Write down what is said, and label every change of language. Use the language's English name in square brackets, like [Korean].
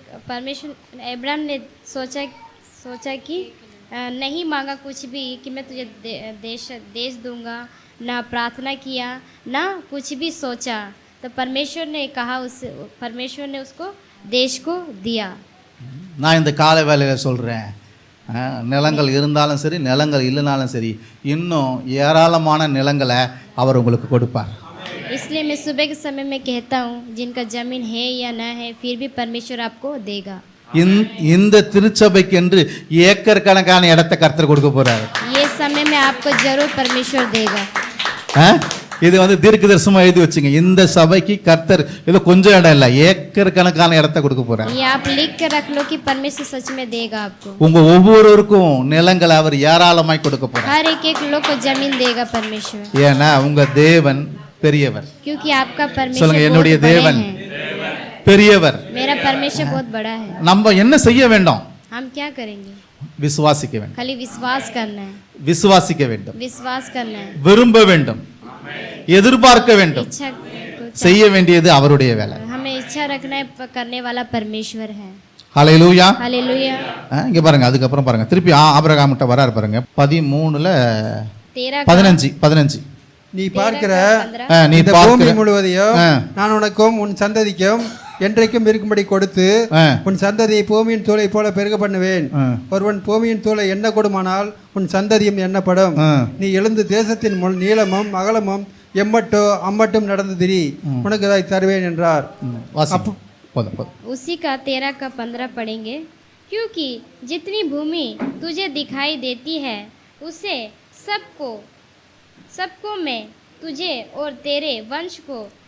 [Hindi] Abraham ने सोचा कि नहीं मांगा कुछ भी कि मैं तुझे देश दूंगा, ना प्रार्थना किया, ना कुछ भी सोचा। तो परमेश्वर ने उसको देश को दिया। [Tamil] நான் இந்த காலை வேளையில சொல்றேன், நிலங்கள் இருந்தாலும் சரி நிலங்கள் இல்லைனாலும் சரி, இன்னும் ஏராளமான நிலங்களை அவர் உங்களுக்கு கொடுப்பார். [Hindi] इसलिए मैं सुबह के समय में कहता हूँ, जिनका जमीन है या ना है, फिर भी परमेश्वर आपको देगा। [Tamil] இந்த திருச்சபைக்கு என்று ஏக்கர் கணக்கான இடத்தை கர்த்தர் கொடுக்க போறாரு. [Hindi] ये समय में आपको जरूर परमेश्वर देगा। [Tamil] இது வந்து தீர்க்க தரிசனமா எழுதி வச்சுங்க. இந்த சபைக்கு கர்த்தர் ஏதோ கொஞ்சம் இடம் இல்ல, ஏக்கர் கணக்கான இடத்தை கொடுக்க போறார். [Hindi] ये आप लिख के रख लो कि परमेश्वर सच में देगा आपको. [Tamil] உங்க ஒவ்வொருவருக்கும் நிலங்களை அவர் ஏராளமாய் கொடுக்க போறார். [Hindi] हर एक लोग को जमीन देगा परमेश्वर. [Tamil] ஏன்னா உங்க தேவன் பெரியவர். [Hindi] क्योंकि आपका [Tamil] சொல்லுங்க, [Hindi] परमेश्वर [Tamil] என்னுடைய [Hindi] बहुत बड़े [Tamil] தேவன் [Hindi] हैं. [Tamil] பெரியவர். [Hindi] मेरा परमेश्वर बहुत बड़ा है. [Tamil] நம்ம என்ன செய்ய வேண்டும்? [Hindi] हम क्या करेंगे? [Tamil] விசுவாசிக்க வேண்டும். [Hindi] खाली विश्वास करना है. [Tamil] விசுவாசிக்க வேண்டும், [Hindi] विश्वास करना है. [Tamil] விரும்ப வேண்டும், எதிர்பார்க்க வேண்டும். [Hindi] इच्छा को [Tamil] செய்ய வேண்டியது அவருடைய வேலை. [Hindi] हमें इच्छा रखना है, करने वाला परमेश्वर है. [Tamil] ஹல்லேலூயா. [Hindi] हालेलुया. [Tamil] இங்க பாருங்க, அதுக்கப்புறம் பாருங்க, திருப்பி ஆபிரகாம் கிட்ட வராரு பாருங்க. 13:15 நீ பார்க்கிற நீ இந்த பார்க்கிற பூமி முழுவதையும் நான் உனக்கும் உன் சந்ததிக்கும் என்றைக்கும் இருக்கும்படி கொடுத்து உன் சந்ததியை பூமியின் தூளை போல பெருக பண்ணுவேன். ஒருவன் பூமியின் தூளை எண்ண கொடுமானால் உன் சந்ததியும் எண்ணப்படும். நீ எழுந்து தேசத்தின் நீளமும் அகலமும் எம்மட்டோ அம்மட்டும் நடந்து திரி, உனக்கு அதை தருவேன் என்றார். [Hindi] उसी का 13 का 15 पढ़ेंगे. क्योंकि जितनी भूमि तुझे दिखाई देती है उसे सबको मैं तुझे और तेरे वंश को